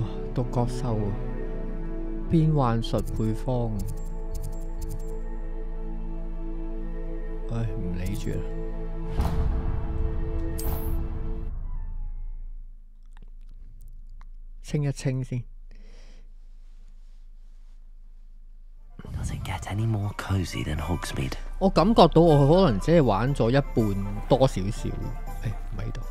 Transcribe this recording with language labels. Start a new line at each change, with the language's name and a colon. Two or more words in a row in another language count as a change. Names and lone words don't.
Cantonese: 獨角獸啊！變幻術配方。唉，唔理住啦。清一清先。
English: Does it get any more cozy than Hogsmeade?
Cantonese: 我感覺到我可能只係玩咗一半多少少。誒，唔喺度。